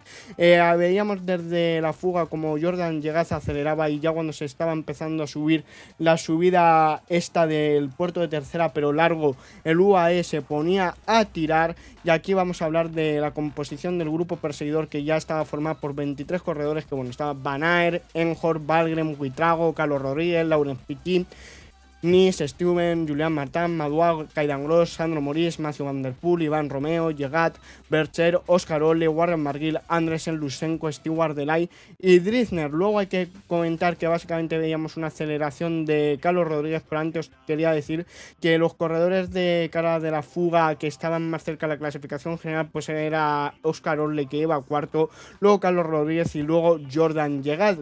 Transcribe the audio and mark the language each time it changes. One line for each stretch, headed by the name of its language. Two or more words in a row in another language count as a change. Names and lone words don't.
Spanish: Veíamos desde la fuga como Jordan Llegaz aceleraba y ya cuando se estaba empezando a subir la subida esta del puerto de tercera pero largo, el UAE se ponía a tirar. Y aquí vamos a hablar de la composición del grupo perseguidor, que ya estaba formada por 23 corredores, que bueno, estaba Van Aert, Enjor, Valgren, Huitrago, Carlos Rodríguez, Laurent Petit, Nice, Stuyven, Julian Martin, Madouas, Kaydan Gross, Sandro Moris, Matthew Van Der Poel, Iván Romeo, Llegat, Bercher, Oscar Ole, Warren Barguil, Andresen, Lutsenko, Stewart, Delay y Drittner. Luego hay que comentar que básicamente veíamos una aceleración de Carlos Rodríguez, pero antes quería decir que los corredores de cara de la fuga que estaban más cerca de la clasificación general pues era Oscar Ole, que iba cuarto, luego Carlos Rodríguez y luego Jordan Llegat.